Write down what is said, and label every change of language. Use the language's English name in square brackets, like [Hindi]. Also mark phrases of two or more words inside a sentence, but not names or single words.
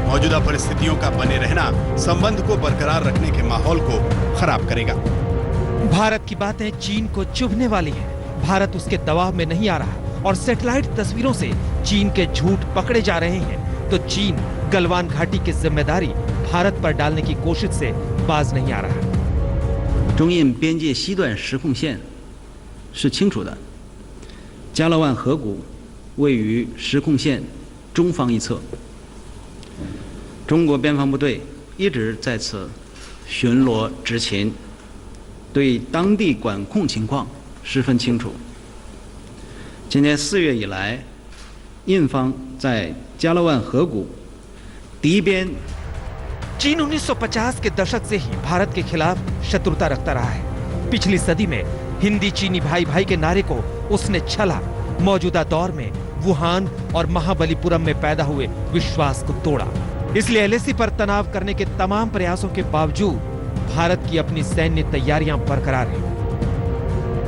[Hindi] मौजूदा परिस्थितियों का बने रहना संबंध को बरकरार रखने के माहौल को खराब करेगा। भारत की बातें चीन को चुभने वाली हैं। भारत उसके दबाव में नहीं आ रहा और सैटेलाइट तस्वीरों से चीन के झूठ पकड़े जा रहे हैं, तो चीन गलवान घाटी की जिम्मेदारी भारत पर डालने की कोशिश से बाज नहीं आ रहा। [Chinese] 中印边界西段实控线是清楚的，加勒万河谷位于实控线中方一侧，中国边防部队一直在此巡逻执勤，对当地管控情况十分清楚。今年4月以来，印方在加勒万河谷敌边 [Hindi] चीन 1950 के दशक से ही भारत के खिलाफ शत्रुता रखता रहा है। पिछली सदी में हिंदी चीनी भाई भाई के नारे को उसने छला। मौजूदा दौर में वुहान और महाबलीपुरम में पैदा हुए विश्वास को तोड़ा। इसलिए एलएसी पर तनाव करने के तमाम प्रयासों के बावजूद भारत की अपनी सैन्य तैयारियां बरकरार हैं।